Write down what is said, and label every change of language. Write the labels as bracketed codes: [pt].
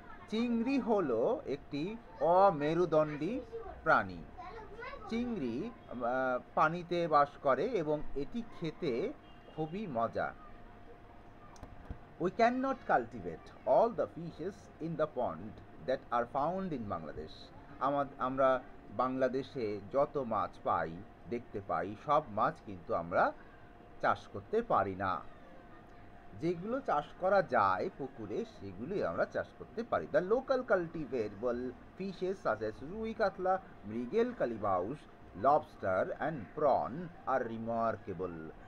[bn] চিংড়ি হলো একটি অমেরুদণ্ডী প্রাণী। চিংড়ি পানিতে বাস করে এবং এটি খেতে খুবই মজা। [en] We cannot cultivate all the fishes in the pond that are found in Bangladesh. [bn] আমরা বাংলাদেশে যত মাছ পাই, দেখতে পাই, সব মাছ কিন্তু আমরা চাষ করতে পারি না। যেগুলো চাষ করা যায় পুকুরে সেগুলোই আমরা চাষ করতে পারি। [en] The local cultivable fishes such as rui, katla, mrigal, kalibaus, lobster and prawn are remarkable.